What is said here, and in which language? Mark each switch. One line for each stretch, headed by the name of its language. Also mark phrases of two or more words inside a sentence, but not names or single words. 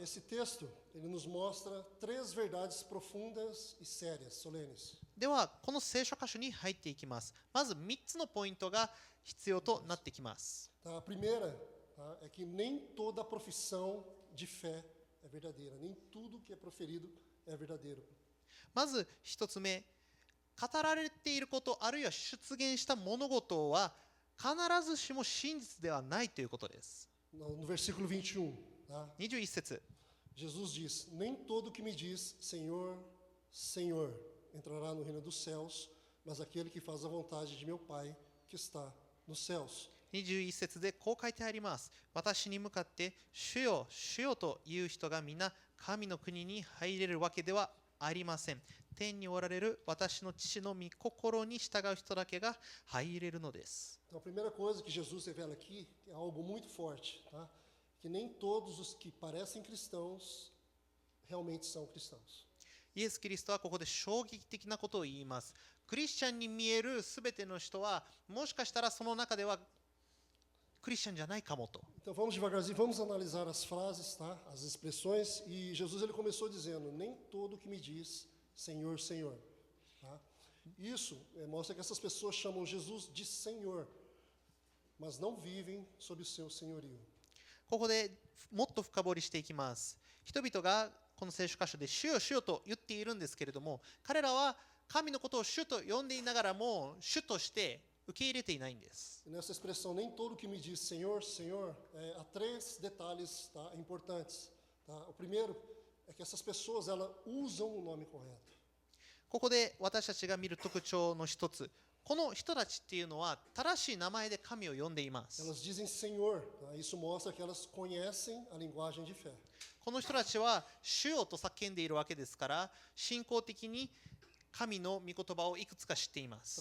Portuguese: Esse texto, ele nos mostra 3 verdades profundas e sérias, solenes.
Japanese: ではこの聖書箇所に入っていきます。まず3つのポイントが必要となってきます。
Portuguese: Tá? A primeira, tá? É que nem toda profissão de fé é verdadeira, nem tudo que é proferido é verdadeiro.
Japanese: まず1つ目、語られていること、あるいは出現した物事は必ずしも真実ではないということです。
Portuguese: No versículo 21, tá?
Japanese: 21節、
Portuguese: Jesus diz: Nem todo que me diz Senhor, Senhor entrará no reino dos céus, mas aquele que faz a vontade de meu Pai que está nos céus.
Japanese: 21 節でこう書いてあります。私に向かって主よ主よという人が皆神の国に入れるわけではありません。天におられる私の父の御心に従う人だけが入れるのです。
Portuguese: Então, a primeira coisa que Jesus revela aqui é algo muito forte, tá? Que nem todos os que parecem cristãos realmente são cristãos.
Japanese: イエス・キリストはここで衝撃的なことを言います。クリスチャンに見えるすべての人は、もしかしたらその中ではクリスチャンじゃないかもと。
Portuguese: Então vamos devagarzinho, vamos analisar as frases, tá? As expressões. E Jesus ele começou dizendo: nem todo que me diz Senhor, Senhor. Tá? Isso mostra que essas pessoas chamam Jesus de Senhor, mas não vivem sob o seu senhorio.
Japanese: ここでもっと深掘りしていきます。人々がこの聖書箇所で主よ主よと言っているんですけれども、彼らは神のことを主と呼んでいながらも主として受け入れていないんです。
Portuguese: E nessa expressão, nem todo que me diz Senhor, Senhor, há três detalhes, tá, importantes. Tá? O primeiro é que essas pessoas elas usam o nome correto.
Japanese: ここで私たちが見る特徴の一つ、この人たちっていうのは正しい名前で神を呼んでいます。
Portuguese: Elas dizem Senhor, tá? Isso mostra que elas conhecem a linguagem de fé.
Japanese: この人たちは主よと叫んでいるわけですから、信仰的に神の御言葉をいくつか知っています。